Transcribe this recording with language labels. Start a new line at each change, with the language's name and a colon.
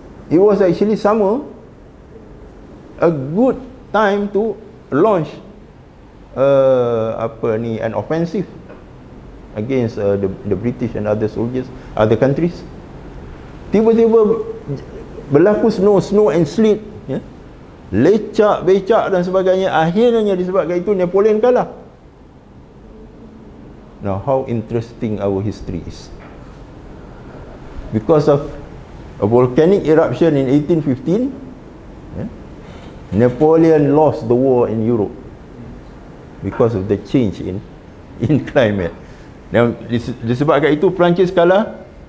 English: It was actually summer, a good time to launch an offensive against the British and other soldiers, other countries.
Malay: Tiba-tiba berlaku
English: snow and sleet,
Malay: ya? Lecak, becak dan sebagainya. Akhirnya disebabkan itu Napoleon kalah.
English: Now, how interesting our history is. Because of a volcanic eruption in 1815, Napoleon lost the war in Europe because of the change in climate. Now,
Malay: disebabkan itu Perancis kalah,